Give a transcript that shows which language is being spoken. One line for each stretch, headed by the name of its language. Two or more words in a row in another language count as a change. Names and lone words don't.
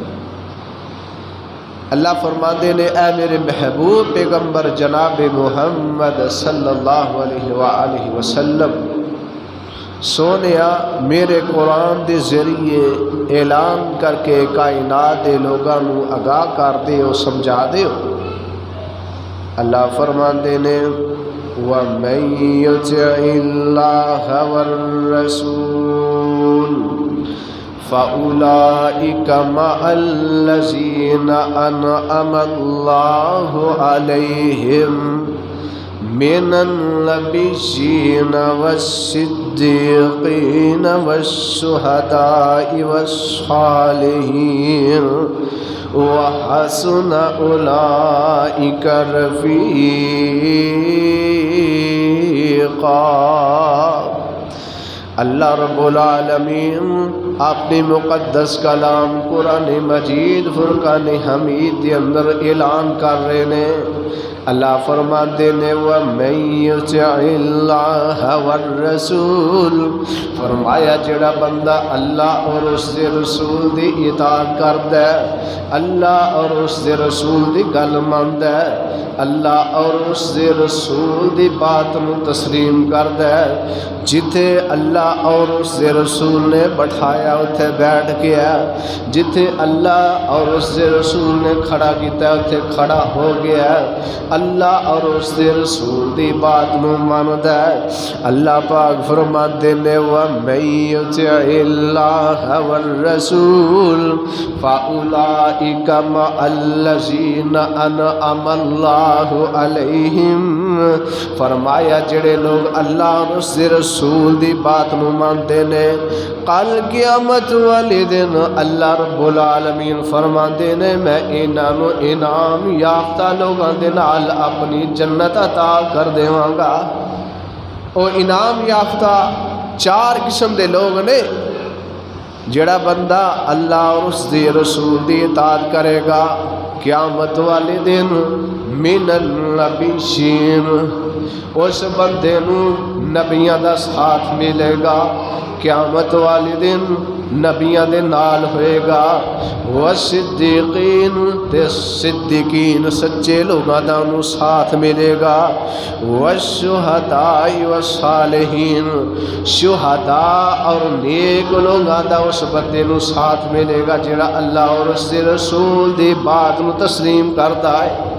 Punjabi: اللہ فرماندے نے اے میرے محبوب پیغمبر جناب محمد
Arabic: صلی اللہ علیہ وآلہ وسلم،
Punjabi: سونیا میرے قرآن دے ذریعے اعلان کر کے کائنات دے لوگاں نو آگاہ کر دے ہو، سمجھا دے ہو۔ اللہ فرماندے نے
Arabic: وَمَن يُطِعِ اللَّهَ وَالرَّسُولَ فَأُولَئِكَ مَعَ الَّذِينَ أَنْعَمَ اللَّهُ عَلَيْهِمْ من النبيين والصديقين والشهداء والصالحين وحسن أولئك رفيقا۔
Punjabi: اللہ رب العالمین اپنی مقدس کلام قرآن مجید فرقان حمید کے اندر اعلان کر رہے نے۔ اللہ فرماتے نے
Arabic: وَمَن يُطِعِ اللَّهَ وَالرَّسُولَ،
Punjabi: فرمایا جڑا بندہ اللہ اور اس دے رسول دی اطاعت کردا ہے، اللہ اور اس دے رسول دی گل مندا ہے، اللہ اور اس دے رسول دی بات نو تسلیم کردا ہے، جتھے اللہ اور اس دے رسول نے بٹھایا اتھے بیٹھ گیا، جتھے اللہ اور اس دے رسول نے کھڑا کیتا اتھے کھڑا ہو گیا، اللہ اور اس دے رسول دی بات نو ماندا ہے۔ اللہ پاک فرماتے نے
Arabic: وَمَن يُطِعِ اللَّهَ وَالرَّسُولَ فَأُولَئِكَ مَعَ الَّذِينَ أَنْعَمَ اللَّهُ عَلَيْهِمْ،
Punjabi: فرمایا جڑے لوگ اللہ اور اس دے رسول دی بات نو مانتے نے، کل قیامت والے دن اللہ رب العالمین فرماندے نے میں انہاں نو انعام یافتہ لوگاں دے نال اپنی جنت عطا کر دیواں گا۔ او انعام یافتہ چار قسم دے لوگ نے۔ جڑا بندہ اللہ اور اس دے رسول دی اطاعت کرے گا قیامت والے دن
Arabic: من النبیین،
Punjabi: اس بندے نو نبیاں دا ساتھ ملے گا قیامت والے دن، نبیاں دے نال ہوئے گا، والصدیقین تے صدیقین سچے لوگاں دا انہوں ساتھ ملے گا،
Arabic: والشہداء والصالحین
Punjabi: شہداء اور نیک لوگاں دا اس بندے نو ساتھ ملے گا جڑا اللہ اور اس دے رسول دی بات نو تسلیم کردا ہے۔